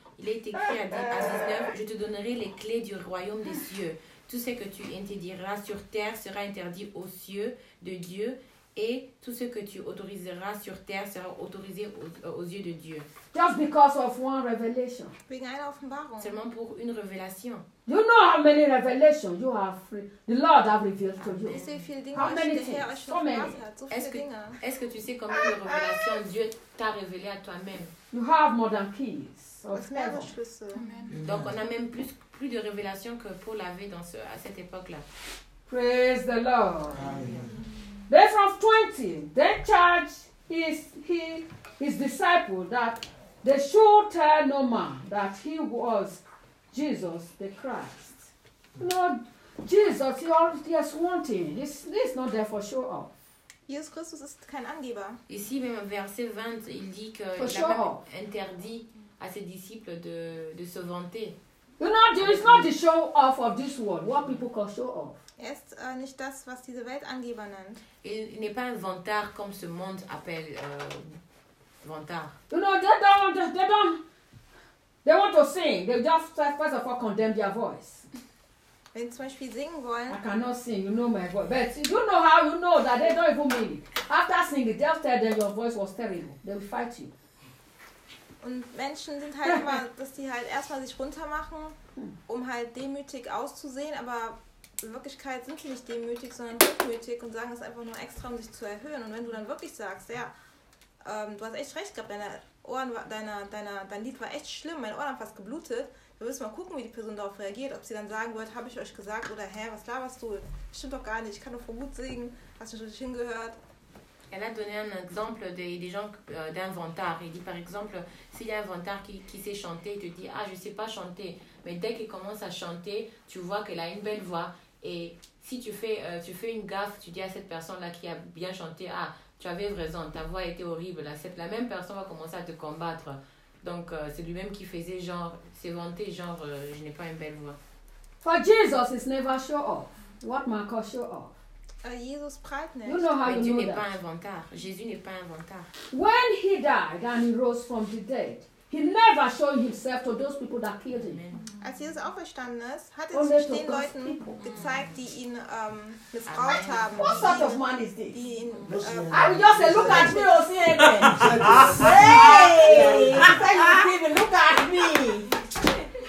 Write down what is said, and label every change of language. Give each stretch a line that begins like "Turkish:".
French: Il est écrit à 19, je te donnerai les clés du royaume des cieux. Tout ce que tu interdiras sur terre sera interdit aux cieux de Dieu. Et tout ce que tu autoriseras sur terre sera autorisé aux yeux de Dieu.
English: Just because of one revelation.
German: Wegen einer Offenbarung.
French: Seulement pour une révélation.
English: You know how many revelations you have, the Lord has revealed to you. How many things? So many.
French: Est-ce que tu sais combien de révélations Dieu t'a révélé à toi-même?
English: You have more than keys.
French: Donc on a même plus de révélations que Paul avait dans ce à cette époque-là.
English: Praise the Lord. Amen. Then from 20, then charged his disciples that they should tell no man that he was Jesus, the Christ. Lord Jesus, he has wanting. He's not there for show off.
German: Jesus Christus ist kein Angeber.
French: Ici, même verset 20, il dit que il n'a pas interdit à ses disciples de se vanter.
English: You know, there is not the show off of this world. What people call show off.
German: Er ist nicht das, was diese Welt Angeber nennt.
French: Il n'est pas un vantard comme ce monde appelle vantard.
English: You know, they don't. They want to sing. They just first of all condemn their voice.
German: Wenn zum Beispiel singen wollen.
English: I cannot sing. You know my voice. But you know how you know that they don't even mean it. After singing, they'll tell them your voice was terrible. They will fight you.
German: Und Menschen sind halt immer, dass die halt erstmal sich runtermachen, um halt demütig auszusehen. Aber in Wirklichkeit sind sie nicht demütig, sondern gutmütig und sagen es einfach nur extra, um sich zu erhöhen. Und wenn du dann wirklich sagst, ja, du hast echt recht gehabt, dein Lied war echt schlimm, meine Ohren haben fast geblutet. Wir müssen mal gucken, wie die Person darauf reagiert, ob sie dann sagen wird, habe ich euch gesagt oder hä, was laberst du? Das stimmt doch gar nicht, ich kann nur vor Wut singen, hast du schon nicht hingehört?
French: Elle a donné un exemple des gens d'un vantard. Il dit par exemple, s'il y a un vantard qui sait chanter, il te dit, ah, je ne sais pas chanter. Mais dès qu'il commence à chanter, tu vois qu'elle a une belle voix. Et si tu fais une gaffe, tu dis à cette personne-là qui a bien chanté, ah, tu avais raison, ta voix était horrible. La même personne va commencer à te combattre. Donc, c'est lui-même qui faisait genre, s'est vanté genre, je n'ai pas une belle voix.
English: For Jesus, it's never show off. What man call show off? Jesus prideness. You know how
French: Mais Dieu
English: know
French: n'est
English: that.
French: Pas un vantard. Jésus n'est pas un vantard.
English: When he died and he rose from the dead, he never showed himself to those people that killed him.
German: Als Jesus auferstanden ist, hat er sich den Leuten gezeigt, die ihn missbraucht haben.
English: What sort of man is this?
German: Die ihn,
English: I will just say, look at me, oh, see again. Hey! I tell you, Stephen, look at me.